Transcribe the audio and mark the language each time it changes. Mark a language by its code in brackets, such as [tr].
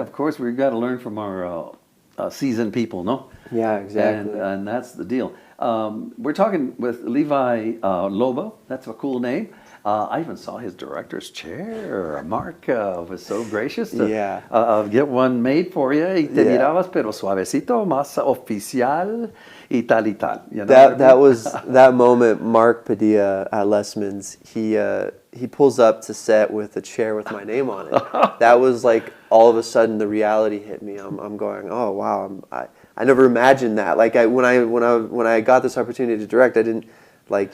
[en] Of course, we've got to learn from our seasoned people, no? Yeah, exactly. And that's the deal. We're talking with Levi Lobo. That's a cool name. I even saw his director's chair. Mark was so gracious to get one made for you. [es] Y te mirabas, pero suavecito, más oficial, y tal y tal. [en] You know that was that moment. Mark Padilla at Lessman's. He pulls up to set with a chair with my name on it. That was like all of a sudden the reality hit me. I'm going, oh wow, I never imagined that. Like when I got this opportunity to direct, I didn't like.